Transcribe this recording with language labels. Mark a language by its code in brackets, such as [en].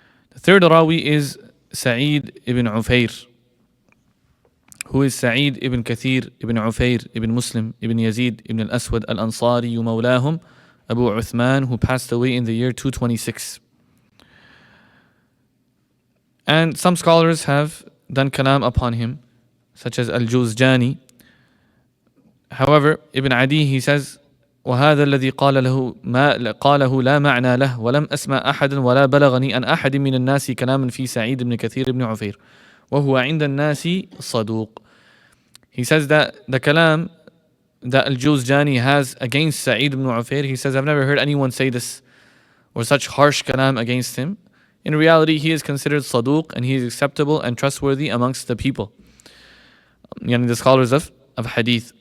[en] The third rawi is Sa'id ibn Ufayr, who is Sa'id ibn Kathir ibn Ufayr ibn Muslim ibn Yazid ibn al-Aswad al-Ansari mawlahum Abu Uthman, who passed away in the year 226. And some scholars have done kalam upon him, such as Al-Juzjani. However, Ibn Adi, he says, [ar] وهذا الذي قاله لا معنى له ولم أسمع أحدا ولا بلغني أن أحد من الناس كلاما في سعيد بن كثير بن عفير وهو عند الناس صدوق. [en] He says that the kalam that Al-Juzjani has against Sa'id ibn Ufayr, he says, I've never heard anyone say this or such harsh kalam against him. In reality, he is considered saduq and he is acceptable and trustworthy amongst the people, yani the scholars of hadith.